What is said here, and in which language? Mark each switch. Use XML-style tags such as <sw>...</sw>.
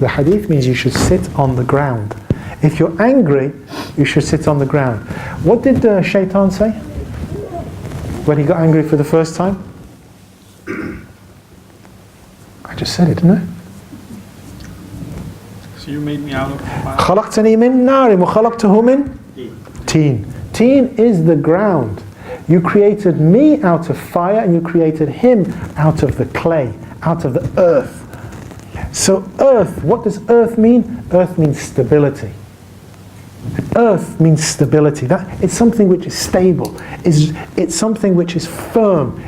<en>The hadith means you should sit on the ground. If you're angry, you should sit on the ground. What did Shaitan say when he got angry for the first time? I just said it, didn't I? So you made me out of fire.</en> <ar>خَلَقْتَنِي مِن نَارٍ وَخَلَقْتَهُ مِن teen.</ar> <en>Teen is the ground. You created me out of fire and you created him out of the clay, out of the earth. So earth, what does earth mean? Earth means stability. Earth means stability. It's something which is stable. It's something which is firm.</en>